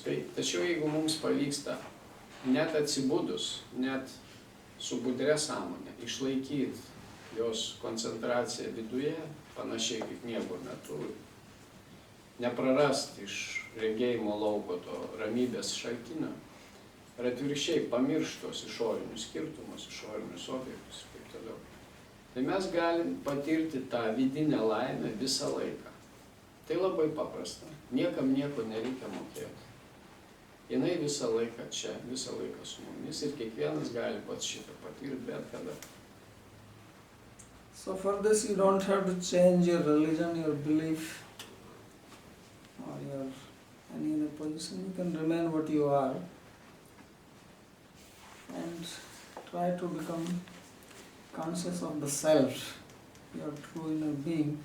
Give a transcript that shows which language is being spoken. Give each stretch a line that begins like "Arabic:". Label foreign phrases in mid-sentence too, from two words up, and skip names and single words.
Lithuanian: Tačiau jeigu mums pavyksta net atsibudus, net su budria sąmonė, išlaikyti jos koncentraciją viduje, panašiai kaip miego metu, neprarasti iš regėjimo lauko to ramybės šaltinio, ir atvirkščiai pamirštos išorinius skirtumus, išorinius objektus ir taip toliau. Tai mes galim patirti tą vidinę laimę visą laiką. Tai labai paprasta. Niekam nieko nereikia mokėti. Jinai visą laiką čia, visą laiką su mumis ir kiekvienas gali pats šitą patirti bet kada.
English: So for this you don't have to change your religion, your belief, or your any other position. You can remain what you are and try to become conscious of the self, your true inner being.